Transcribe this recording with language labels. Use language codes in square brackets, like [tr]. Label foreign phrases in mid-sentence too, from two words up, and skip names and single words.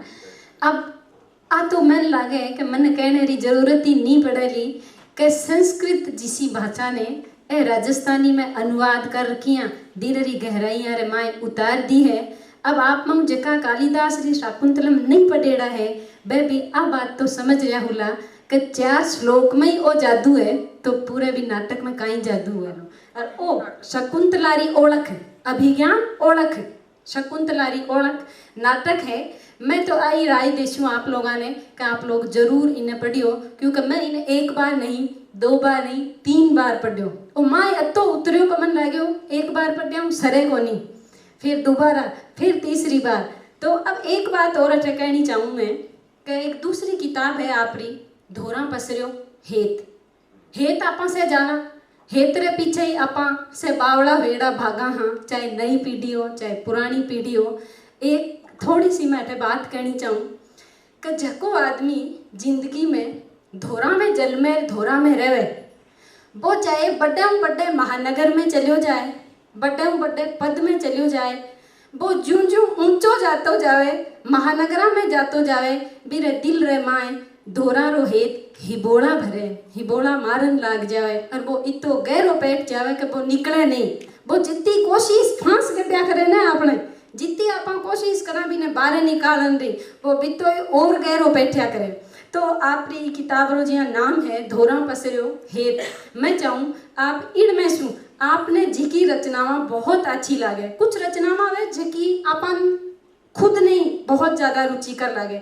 [raj] अब आ तो मन लागे कि मन कहने री जरूरत ही नहीं पड़ेली कि संस्कृत जिसी भाषा ने ए राजस्थानी में अनुवाद कर रखियाँ, धीरे गहराइयाँ रे माए उतार दी है। अब आप मम जका कालिदास री शाकुंतलम नहीं पढ़ेड़ा है, वह भी आ बात तो समझ रहा हुला कि 4 श्लोक में ही ओ जादू है, तो पूरे भी नाटक में कहीं जादू है। और ओ शकुंतलारी ओळख, अभिज्ञान ओळख, शकुंतलारी ओळख नाटक है। मैं तो आई राय देशूँ आप लोगों ने कि आप लोग जरूर इन्हें पढ़ियो, क्योंकि मैं इन्हें 1 बार नहीं, 2 बार नहीं, 3 बार पढ़ियो। ओ माँ अतो उतरियो को मन लाग्यो, 1 बार पढ़िया सरे को नहीं, फिर दोबारा, फिर तीसरी बार। तो अब एक बात और कहनी चाहूँ मैं कि एक दूसरी किताब है आपरी धोरा पसरियो हेत। हेत आपा से जाना, हेत रे पीछे ही आपा से बावड़ा वेड़ा भागा हाँ, चाहे नई पीढ़ी हो चाहे पुरानी पीढ़ी हो। एक थोड़ी सी मैं बात कहनी चाहूँ कि जको आदमी जिंदगी में धोरा में जल में धोरा में रहे, वो चाहे बड़े महानगर में चलो जाए, बड़े पद में चलो जाए, वो जूं जूं ऊंचो जातो जावे, महानगरा में जातो जावे, बिरे दिल रे माए धोरा रो हेत हिबोड़ा भरे, हिबोड़ा मारन लाग जावे और वो इतो गहरो बैठ जावे कि वो निकले नहीं। वो जितनी कोशिश फांस गड्या करे ना आपने, जितनी आप कोशिश करा भी ने बाहर निकालन दी, वो बितो और गहरो बैठा करे। तो आपकी किताब रो जिया नाम है धोरा पसरियो हेत। मैं चाहूँ आप इनमें सु आपने जिकी रचनावां बहुत अच्छी लागे, कुछ रचनावां वे जिकी अपन खुद नहीं बहुत ज्यादा रुचिकर लगे।